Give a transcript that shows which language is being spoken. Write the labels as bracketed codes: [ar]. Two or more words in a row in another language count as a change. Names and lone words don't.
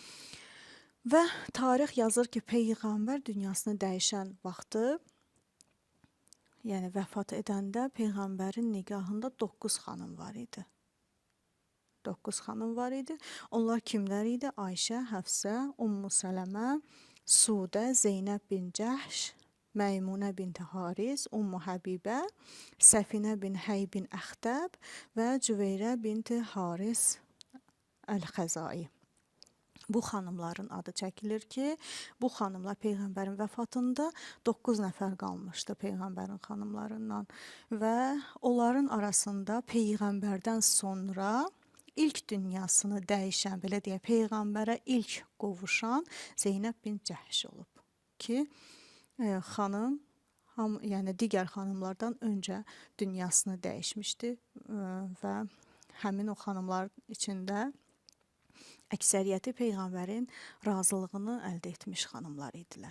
[az] Və tarix yazır ki, peyğəmbər dünyasını dəyişən vaxtı, yəni vəfat edəndə peyğəmbərin nigahında 9 xanım var idi. 9 xanım var idi. Onlar kimlər idi? Ayşə, Həfsə, Ummu Sələmə, Sudə, Zeynəb bin Cəhş, Meymunə binti Haris, Ummu Həbibə, Səfinə bin Hey bin Əxtəb və Cüveyrə binti Haris Əl-Xəzai. Bu xanımların adı çəkilir ki, bu xanımlar peyğəmbərin vəfatında 9 nəfər qalmışdı peyğəmbərin xanımlarından və onların arasında peyğəmbərdən sonra ilk dünyasını dəyişən, belə deyək, peyğəmbərə ilk qovuşan Zeynəb bin Cəhş olub ki, xanım, yəni digər xanımlardan öncə dünyasını dəyişmişdi və həmin o xanımlar içində əksəriyyəti peyğəmbərin razılığını əldə etmiş xanımlar idilər.